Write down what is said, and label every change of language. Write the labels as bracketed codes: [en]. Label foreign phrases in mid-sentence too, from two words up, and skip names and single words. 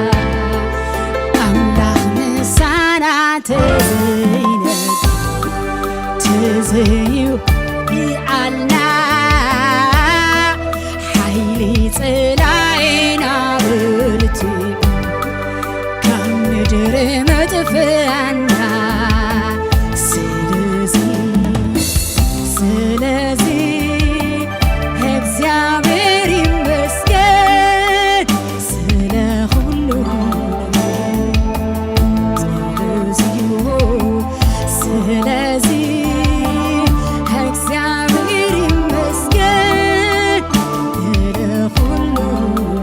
[ti] ኣምላኽ ምሳና ትዘዩ ይዓልና ሓይሊ ጽላኢና ብርቲ ካብ ምድሪ መጥፍኣና [am] ስለዚ እግዚአብሔር ይመስገን ስለ ሁሉ ስለዚህ እግዚአብሔር ይመስገን ስለ ሁሉ